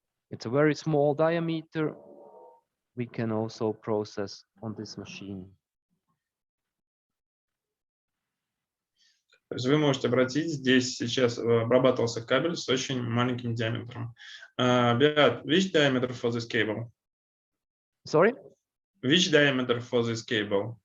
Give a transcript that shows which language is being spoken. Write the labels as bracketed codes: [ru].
[en] It's a very small diameter. We can also process on this machine. [ru] То есть вы можете обратить, здесь сейчас обрабатывался кабель с очень маленьким диаметром. [en] Beat, which diameter for this cable? Sorry? Which diameter for this cable?